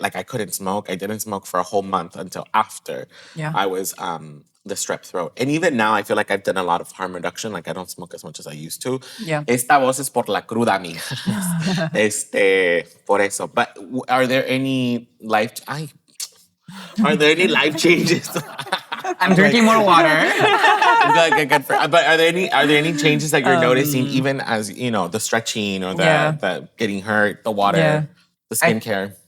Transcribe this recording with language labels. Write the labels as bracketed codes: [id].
[en] Like I couldn't smoke. I didn't smoke for a whole month until after I was the strep throat. And even now, I feel like I've done a lot of harm reduction. Like I don't smoke as much as I used to. Yeah. [es] Esta voz es por la cruda, amiga. Por eso. [en] But are there any life changes? I'm drinking more water. Good. But are there any changes that you're noticing, even as the stretching or the getting hurt, the water, the skincare?